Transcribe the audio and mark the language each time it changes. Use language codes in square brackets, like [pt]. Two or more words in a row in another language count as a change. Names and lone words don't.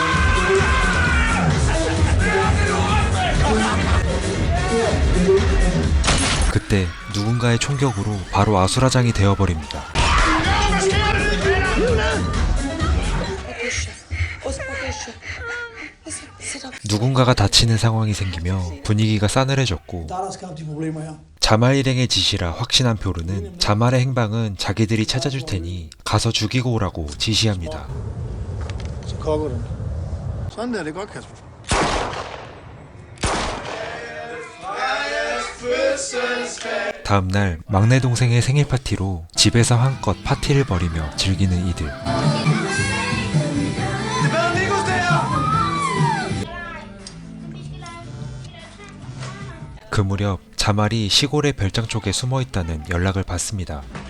[ko] 그때 누군가의 총격으로 바로 아수라장이 되어버립니다. 누군가가 다치는 상황이 생기며 분위기가 싸늘해졌고 [da] Der er der skabt de problemer her. [ko] 자말 일행의 지시라 확신한 뷰르는 자말의 행방은 자기들이 찾아줄 테니 가서 죽이고 오라고 지시합니다. [da] Så kokker du. Sådan der, det er godt, Kasper. [ko] 다음날 막내 동생의 생일 파티로 집에서 한껏 파티를 벌이며 즐기는 이들. 그 무렵 자말이 시골의 별장 쪽에 숨어 있다는 연락을 받습니다.